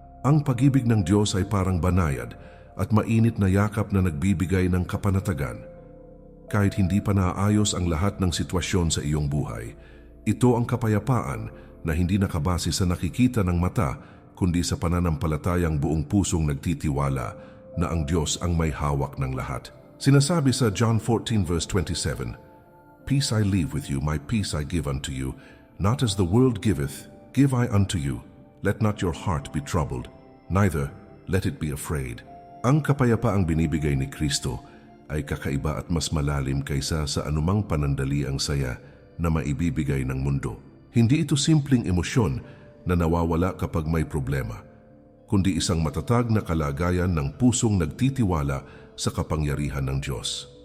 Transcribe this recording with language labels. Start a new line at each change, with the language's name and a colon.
Filipino: Ang pag-ibig ng Diyos ay parang banayad at mainit na yakap na nagbibigay ng kapanatagan. Kahit hindi pa naayos ang lahat ng sitwasyon sa iyong buhay, ito ang kapayapaan na hindi nakabase sa nakikita ng mata, kundi sa pananampalatayang buong pusong nagtitiwala na ang Diyos ang may hawak ng lahat.
English: Sinasabi sa John 14 verse 27, "Peace I leave with you, my peace I give unto you. Not as the world giveth, give I unto you. Let not your heart be troubled, neither let it be afraid."
Filipino: Ang kapayapaang binibigay ni Kristo ay kakaiba at mas malalim kaysa sa anumang panandaliang saya na maibibigay ng mundo. Hindi ito simpleng emosyon na nawawala kapag may problema, kundi isang matatag na kalagayan ng pusong nagtitiwala sa kapangyarihan ng Diyos.